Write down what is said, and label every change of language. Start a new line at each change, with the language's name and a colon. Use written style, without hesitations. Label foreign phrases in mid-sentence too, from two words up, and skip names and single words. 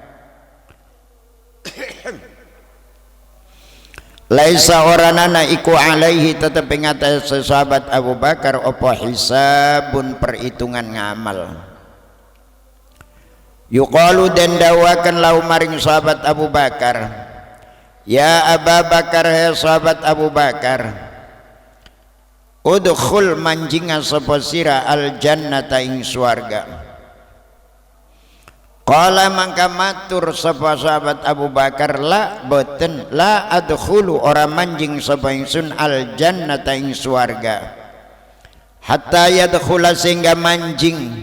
Javanese: Laisa oranana iku alaihi tetep ing atase sahabat Abu Bakar apa hisabun perhitungan ngamal. Yuqalu dan dawakan lau maring sahabat Abu Bakar, ya Abu Bakar, ya sahabat Abu Bakar, udkhul manjinga sapa sira
Arabic: الجنة
Javanese: ing swarga. Qala mangka matur sapa sahabat Abu Bakar, la boten,
Arabic: لا أدخل
Javanese: ora manjing sapa ingsun
Arabic: الجنة
Javanese: ing swarga
Arabic: حتى يدخل
Javanese: sehingga manjing